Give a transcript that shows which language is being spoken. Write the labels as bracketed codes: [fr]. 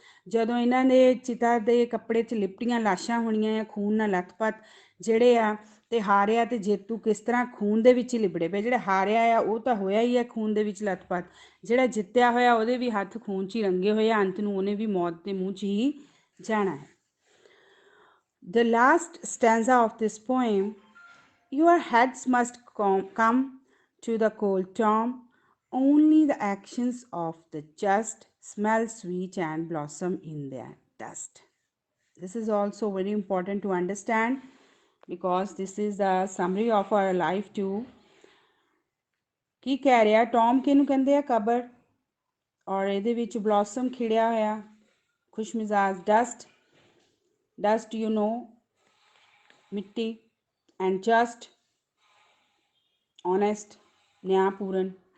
[pa] ਜਦੋਂ ਇਹਨਾਂ ਦੇ ਚਿਤਾ ਦੇ ਕੱਪੜੇ 'ਚ ਲਿਪਟੀਆਂ ਲਾਸ਼ਾਂ ਹੋਣੀਆਂ ਆ, ਖੂਨ ਨਾਲ ਲੱਥਪੱਥ ਜਿਹੜੇ ਆ, ਤੇ ਹਾਰਿਆ ਤੇ ਜੇਤੂ ਕਿਸ ਤਰ੍ਹਾਂ ਖੂਨ ਦੇ ਵਿੱਚ ਹੀ ਲਿਬੜੇ ਪਏ। ਜਿਹੜਾ ਹਾਰਿਆ ਆ ਉਹ ਤਾਂ ਹੋਇਆ ਹੀ ਆ ਖੂਨ ਦੇ ਵਿੱਚ ਲੱਥਪੱਥ, ਜਿਹੜਾ ਜਿੱਤਿਆ ਹੋਇਆ ਉਹਦੇ ਵੀ ਹੱਥ ਖੂਨ 'ਚ ਹੀ ਰੰਗੇ ਹੋਏ ਆ, ਅੰਤ ਨੂੰ ਉਹਨੇ ਵੀ ਮੌਤ ਦੇ ਮੂੰਹ 'ਚ ਹੀ ਜਾਣਾ ਹੈ। [en] The last stanza of this poem, your heads must come to the cold tomb, only the actions of the just smell sweet and blossom in their dust. This is also very important to understand because this is the summary of our life too. [pa] ਕੀ ਕਹਿ ਰਿਹਾ? Tom ਕਿਹਨੂੰ ਕਹਿੰਦੇ ਆ? ਕਬਰ। ਔਰ ਇਹਦੇ ਵਿੱਚ blossom ਖਿੜਿਆ ਹੋਇਆ, ਖੁਸ਼ ਮਿਜ਼ਾਜ, ਡਸਟ ਯੂ ਨੋ ਮਿੱਟੀ, ਐਂਡ ਜਸਟ ਓਨੈਸਟ, ਨਿਆਂਪੂਰਨ।